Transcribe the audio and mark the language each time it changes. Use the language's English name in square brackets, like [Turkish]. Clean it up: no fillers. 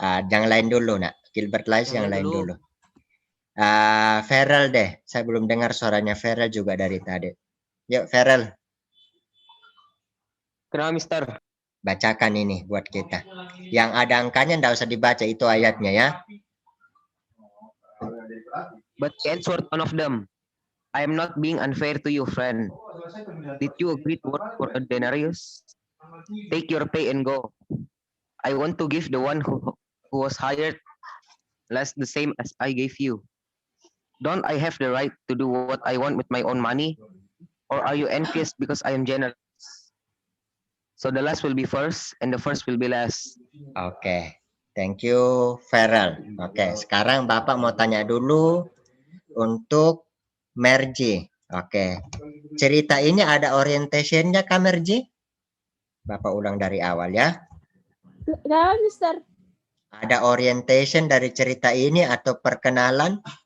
[Indonesian] Yang lain dulu, nak. Gilbert Lais yang lain dulu. Ferel deh. Saya belum dengar suaranya Ferel juga dari tadi. Yuk, Ferel. Kenapa, Mister? Bacakan ini buat kita. Yang ada angkanya enggak usah dibaca, itu ayatnya ya. [English] But he answered one of them, I am not being unfair to you, friend. Did you agree to work for a denarius? Take your pay and go. I want to give the one who was hired less the same as I gave you. Don't I have the right to do what I want with my own money? Or are you envious because I am generous? So the last will be first and the first will be last. Oke. Thank you, Ferel. [Indonesian] Oke, sekarang Bapak mau tanya dulu untuk Merji. Oke. Cerita ini ada orientation-nya Kak Merji? Bapak ulang dari awal ya. Kenapa, Mister? Ada orientation dari cerita ini atau perkenalan?